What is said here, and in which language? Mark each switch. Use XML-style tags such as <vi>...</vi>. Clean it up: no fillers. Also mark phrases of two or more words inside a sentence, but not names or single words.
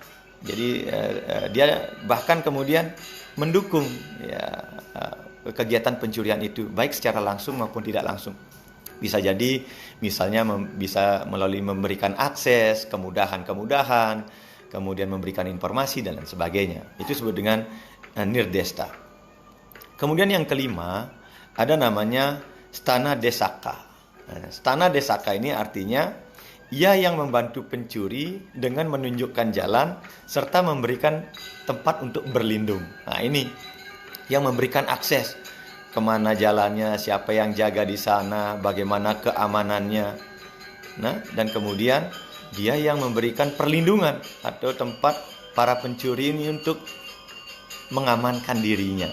<id>Jadi dia bahkan kemudian mendukung kegiatan pencurian itu, baik secara langsung maupun tidak langsung. Bisa jadi misalnya bisa melalui memberikan akses, kemudahan-kemudahan, kemudian memberikan informasi dan lain sebagainya. Itu disebut dengan nirdesta. Kemudian yang kelima, ada namanya stana desaka. Stana desaka ini artinya ia yang membantu pencuri dengan menunjukkan jalan serta memberikan tempat untuk berlindung. Nah, ini yang memberikan akses kemana jalannya, siapa yang jaga di sana, bagaimana keamanannya. Nah, dan kemudian dia yang memberikan perlindungan atau tempat para pencuri ini untuk mengamankan dirinya.</id>